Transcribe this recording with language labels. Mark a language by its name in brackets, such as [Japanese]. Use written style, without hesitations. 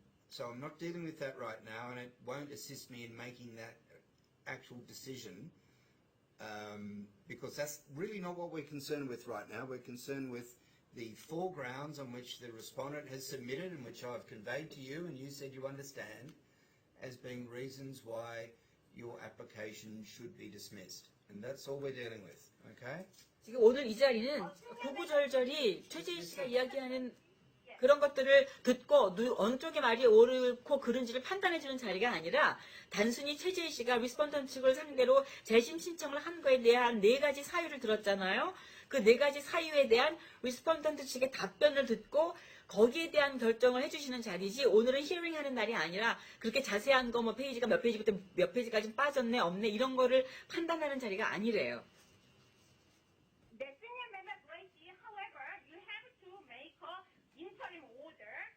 [English] So I'm not dealing with that right now, and it won't assist me in making that actual decision, because that's really not what we're concerned with right now. We're concerned with the 4 grounds on which the respondent has submitted and which I've conveyed to you, and you said you understand as being reasons why your application should be dismissed. And that's all we're dealing with, okay? [Korean] 지금 오늘 이 자리는 구구절절히 최재희 씨가 이야기하는 그런 것들을 듣고 어느 쪽의 말이 옳고 그른지를 판단해주는 자리가 아니라 단순히 최재희 씨가 리스폰던트 측을 상대로 재심 신청을 한 거에 대한 4가지 사유를 들었잖아요. 그 4가지 사유에 대한 리스폰던트 측의 답변을 듣고 거기에 대한 결정을 해주시는 자리지 오늘은 히어링하는 날이 아니라 그렇게 자세한 거 뭐 페이지가 몇 페이지부터 몇 페이지까지 빠졌네 없네 이런 거를 판단하는 자리가 아니래요. [English] The senior member Gracie, however, you have to make an interim order.